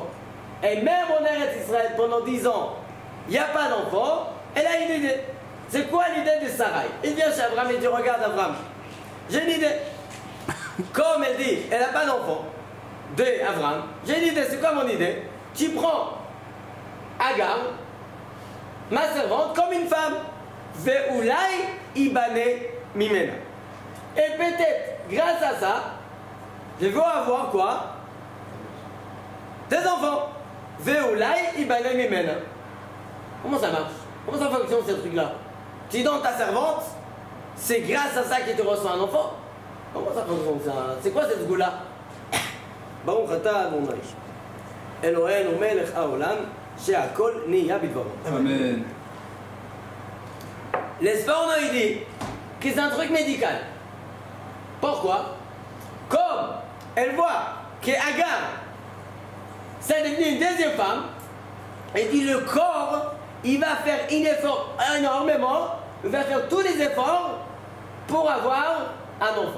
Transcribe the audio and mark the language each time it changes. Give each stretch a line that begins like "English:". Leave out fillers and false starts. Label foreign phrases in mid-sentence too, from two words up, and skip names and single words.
French: Et même en Eretz Israël, pendant 10 ans, il n'y a pas d'enfant, elle a une idée. C'est quoi l'idée de Sarah? Il vient chez Abraham et dit, regarde Abraham, j'ai une idée. Comme elle dit, elle n'a pas d'enfant, de Abraham, j'ai une idée, c'est quoi mon idée? Tu prends Agar, ma servante, comme une femme.
Hebrew: ואולי איבנה ממנה.
French: Et peut-être, grâce à ça, je vais avoir quoi? Des enfants.
Hebrew: ואולי איבנה ממנה.
French: Comment ça marche? Comment ça fonctionne ce truc-là? Tu donnes ta servante, c'est grâce à ça qu'il te reçoit un enfant. Comment ça fonctionne ça? C'est quoi cette goût-là?
Hebrew: ברוך אתה אדוני אלוהינו מלך העולם שהכל נהיה בדברו.
French: Amen. L'espoir, on a dit que c'est un truc médical. Pourquoi? Comme elle voit que Agar, c'est devenu une deuxième femme, et dit le corps, il va faire un effort énormément, il va faire tous les efforts pour avoir un enfant.